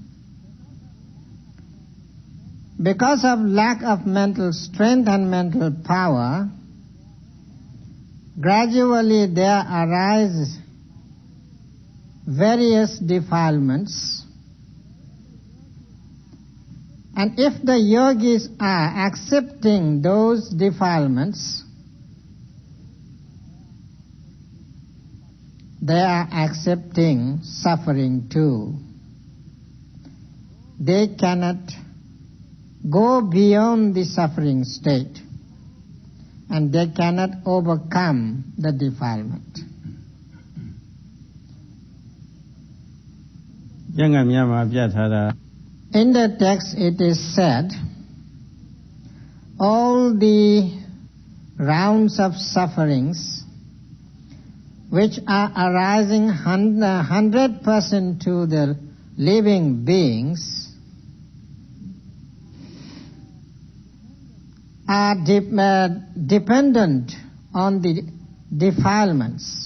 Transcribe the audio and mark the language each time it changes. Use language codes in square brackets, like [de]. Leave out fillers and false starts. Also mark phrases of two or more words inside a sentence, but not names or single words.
[en] because of lack of mental strength and mental power, gradually there arise various defilements, and if the yogis are accepting those defilements, they are accepting suffering too. They cannot go beyond the suffering state, and they cannot overcome the defilement. [my] ကျမ်းဂန်များမှာပြထားတာ [en] In the text it is said, all the rounds of sufferings which are arising 100% to the living beings are dependent on the defilements.